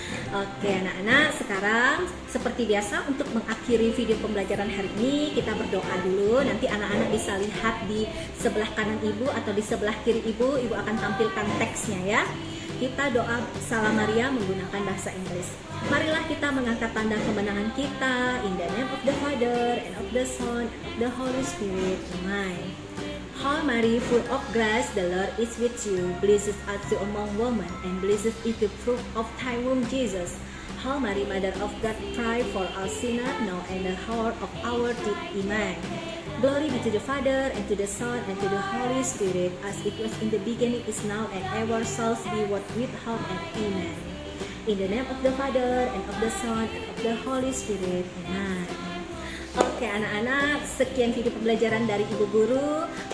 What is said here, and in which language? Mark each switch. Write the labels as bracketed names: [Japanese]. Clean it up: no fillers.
[Indonesian] Oke anak-anak, sekarang seperti biasa untuk mengakhiri video pembelajaran hari ini, kita berdoa dulu. Nanti anak-anak bisa lihat di sebelah kanan Ibu atau di sebelah kiri Ibu akan tampilkan teksnya ya. Kita doa Salam Maria menggunakan bahasa Inggris. Marilah kita mengangkat tanda kemenangan kita. [English] In the name of the Father, and of the Son, and of the Holy Spirit. Amen. Hail Mary, full of grace, the Lord is with you. Blessed art thou among women, and blessed is the fruit of thy womb, Jesus. Hail Mary, Mother of God, pray for us sinners, now and the hour of our death. Amen. Glory be to the Father, and to the Son, and to the Holy Spirit, as it was in the beginning, is now, and ever shall be, world without end. Amen. In the name of the Father, and of the Son, and of the Holy Spirit. Amen. [Indonesian] Oke anak-anak, sekian video pembelajaran dari Ibu Guru.